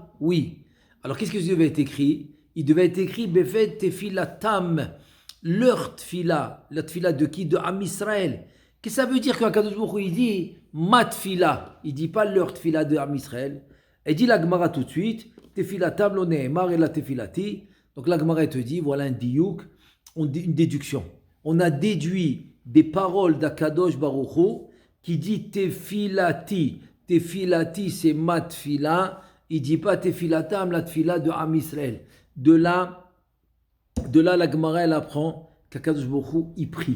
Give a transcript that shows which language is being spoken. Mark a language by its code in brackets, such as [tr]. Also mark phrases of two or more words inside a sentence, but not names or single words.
[fr] Oui. Alors qu'est-ce que devait être écrit? Il devait être écrit [he] Bevet tefilatam. [fr] Leur tefila. La tefila de qui? De Am Israël. Qu'est-ce que ça veut dire qu'Akadosh Baruch Hu il dit ma tefila? Il dit pas leur tefila de Am Israël. Elle dit la Gemara tout de suite [he] Tefilatam lo ne'emar [fr] et la tefilati. Donc la Gemara te dit voilà un diouk. Une déduction. On a déduit des paroles d'Akadosh Baruch Hu qui dit tefilati. Tefilati, c'est ma tefila. Il ne dit pas tefilatam, la tefila de Am Israël. De là, la Gemara, elle apprend qu'Akadosh Baruch Hu, il prie.